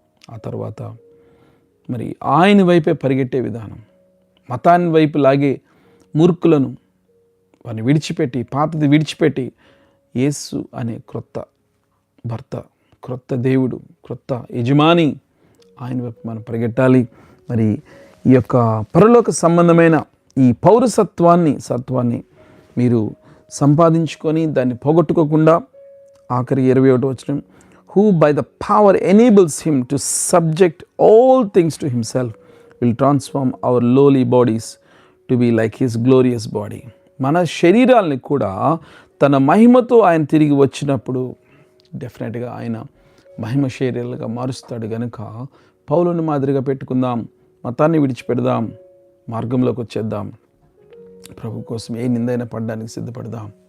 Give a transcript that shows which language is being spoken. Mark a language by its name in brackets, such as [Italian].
[Telugu] ఆ తర్వాత మరి ఆయన వైపే పరిగెట్టే విధానం. మతాన్ని వైపు లాగే మూర్ఖులను వారిని విడిచిపెట్టి, పాతది విడిచిపెట్టి యేసు అనే క్రొత్త భర్త, క్రొత్త దేవుడు, క్రొత్త యజమాని ఆయన వైపు మనం పరిగెట్టాలి. మరి ఈ యొక్క పరలోక సంబంధమైన ఈ సత్వాన్ని మీరు సంపాదించుకొని దాన్ని పోగొట్టుకోకుండా, ఆఖరి 21వ వచనం, [English] who by the power enables him to subject all things to himself will transform our lowly bodies to be like his glorious body. [Telugu] మన శరీరాల్ని కూడా తన మహిమతో ఆయన తిరిగి వచ్చినప్పుడు డెఫినెట్గా ఆయన మహిమ శరీరాలుగా మారుస్తాడు. గనుక పౌలుని మాదిరిగా పెట్టుకుందాం, మతాన్ని విడిచిపెడదాం, మార్గంలోకి వచ్చేద్దాం, ప్రభు కోసం ఏ నిందైనా పడడానికి సిద్ధపడదాం.